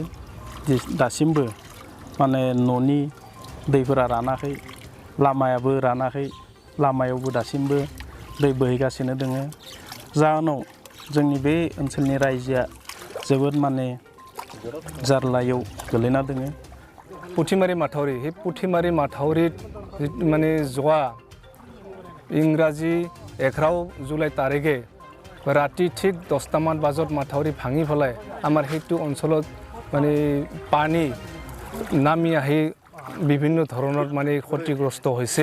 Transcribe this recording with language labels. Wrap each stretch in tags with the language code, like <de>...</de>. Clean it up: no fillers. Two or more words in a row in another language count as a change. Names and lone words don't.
<brx>दासिमबो माने न'नि दैफोरा रानाखै, लामायाबो रानाखै, लामायावबो दासिमबो दै बोहैगासिनो दङ। जाहोनाव जोंनि बे ओनसोलनि रायजोआ जोबोद माने जारलायाव गोलैना दङ।</brx> <as>पुथिमारि माथावरि हे पुथिमारि माथावरि মানে যোৱা ইংৰাজী 11 জুলাই তাৰিখে ৰাতি ঠিক 10টামান বজাত মাথাউৰি ভাঙি পেলাই আমাৰ সেইটো অঞ্চলত মানে পানী নামি আহি বিভিন্ন ধৰণৰ মানে ক্ষতিগ্ৰস্ত হৈছে।</as>